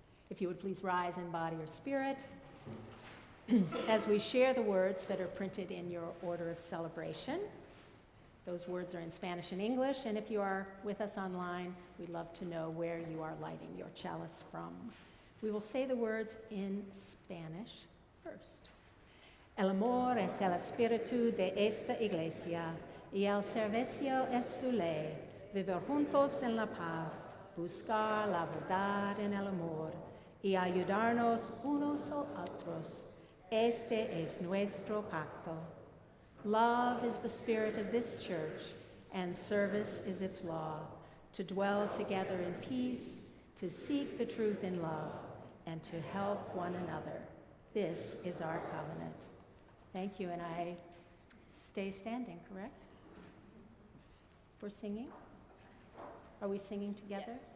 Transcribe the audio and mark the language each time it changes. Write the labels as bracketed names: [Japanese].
[English] If you would please rise in body or spirit as we share the words that are printed in your order of celebration. Those words are in Spanish and English, and if you are with us online, we'd love to know where you are lighting your chalice from. We will say the words in Spanish first. [Spanish] El amor es el espíritu de esta iglesia, y el servicio es su ley, vivir juntos en la paz, buscar la verdad en el amor, y ayudarnos unos a otros. Este es nuestro pacto. [English] Love is the spirit of this church, and service is its law, to dwell together in peace, to seek the truth in love, and to help one another. This is our covenant. Thank you, and I stay standing, correct? For singing? Are we singing together? Yes.